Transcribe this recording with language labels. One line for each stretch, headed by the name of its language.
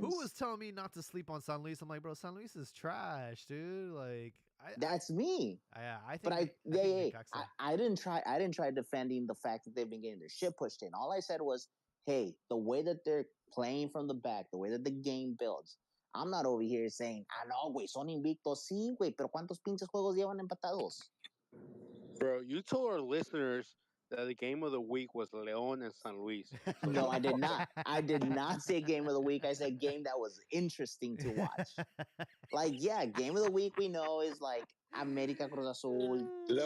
English: Who was telling me not to sleep on San Luis? I'm like, bro, San Luis is trash, dude. Like, That's me. I think. But think Necaxa- I didn't try defending the fact that they've been getting their shit pushed in. All I said was, hey, the way that they're playing from the back, the way that the game builds. I'm not over here saying,
Spanish: no, güey, son invictos. Sí, güey, pero ¿cuántos pinches juegos llevan empatados?
English: Bro, you told our listeners that the game of the week was León and San Luis. No, I did not. I did not say game of the week. I said game that was interesting to watch. Like, yeah, game of the week we know is like América, Cruz Azul, León